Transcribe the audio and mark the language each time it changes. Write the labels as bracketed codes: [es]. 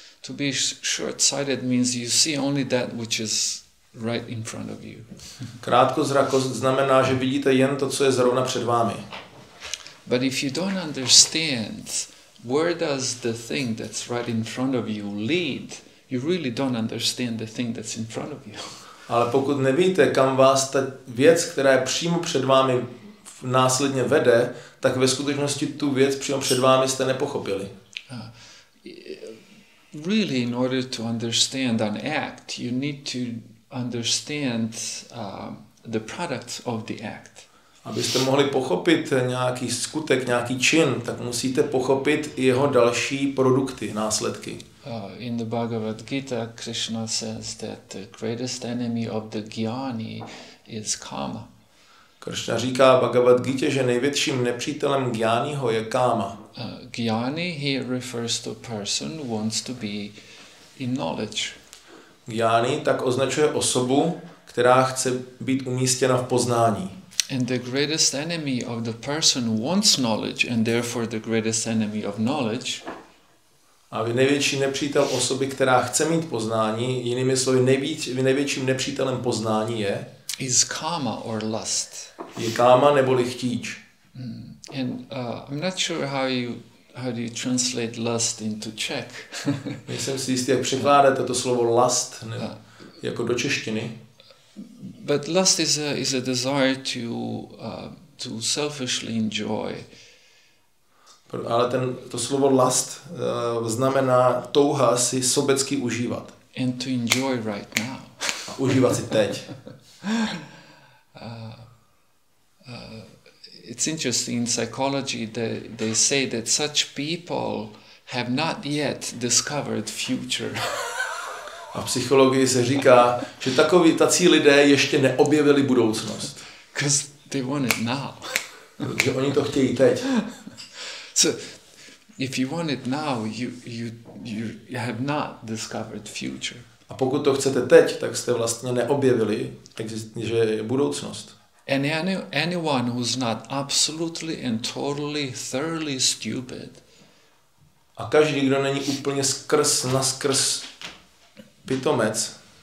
[en] To be short-sighted means you see only that which is right in front of you. [cs] Krátkozrakost znamená, že vidíte jen to, co je zrovna před vámi. [en] But if you don't understand where does the thing that's right in front of you lead, you really don't understand the thing that's in front of you. [cs] Ale pokud nevíte, kam vás ta věc, která je přímo před vámi, následně vede, tak ve skutečnosti tu věc přímo před vámi jste nepochopili. [en] Really, in order to understand an act, you need to understand the products of the act. [cs] Abyste mohli pochopit nějaký skutek, nějaký čin, tak musíte pochopit i jeho další produkty, následky. [en] In the Bhagavad Gita, Krishna says that the greatest enemy of the jnani is kama. [cs] Krishna říká v Bhagavad Gita, že největším nepřítelem jnaniho je káma. [en] Jnani here refers to a person who wants to be in knowledge. [cs] Jnani tak označuje osobu, která chce být umístěna v poznání. [en] And the greatest enemy of the person who wants knowledge, and therefore the greatest enemy of knowledge, [cs] a největší nepřítel osoby, která chce mít poznání, jinými slovy největším nepřítelem poznání je [en] is kama or lust. [cs] Je káma neboli chtíč. [en] And I'm not sure how do you translate lust into Czech. [cs] Nejsem si jistý, jak překládáte to slovo lust jako do češtiny. [en] But lust is a desire to selfishly enjoy. [cs] Ale to slovo lust znamená touha si sobecky užívat. [en] And to enjoy right now. [cs] A užívat si teď. [en] It's interesting in psychology they say that such people have not yet discovered future. [cs] A v psychologii se říká, že tací lidé ještě neobjevili budoucnost. [en] Because they want it now. [cs] Protože oni to chtějí teď. [en] So, if you want it now, you have not discovered future. [cs] A pokud to chcete teď, tak jste vlastně neobjevili, že je budoucnost. [en] And anyone who's not absolutely and totally, thoroughly stupid. [cs] A každý, kdo není úplně naskrz pitomec,